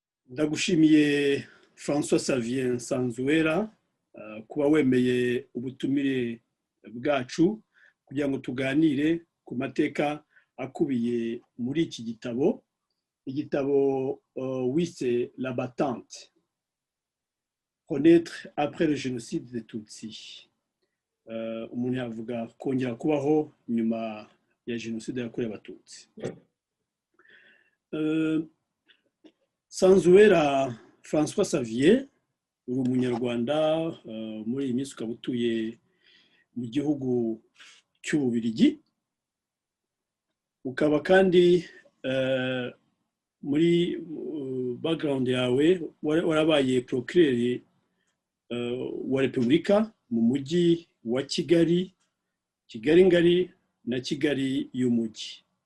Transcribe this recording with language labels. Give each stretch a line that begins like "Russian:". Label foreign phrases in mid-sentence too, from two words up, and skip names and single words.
Kinyarwanda: Ndagushimiye François Xavier Nsanzuwera kuba wemeye ubutumire bwacu kugira ngo tuganire ku mateka akubiye muri iki gitabo. Igitabo wise La Battante, connaître après le génocide des Tutsis. Umuntu yavuga kongera kubaho nyuma ya jenoside yakorewe Abatutsi. Nsanzuwera François Xavier uri umunyarwanda muri iyi minsi ukaba utuye mu gihugu cy'Ububiligi, ukaba kandi muri background yawe warabaye procureur wa Repubulika mu mujyi wa Kigali ngari na Kigali y'umujyi,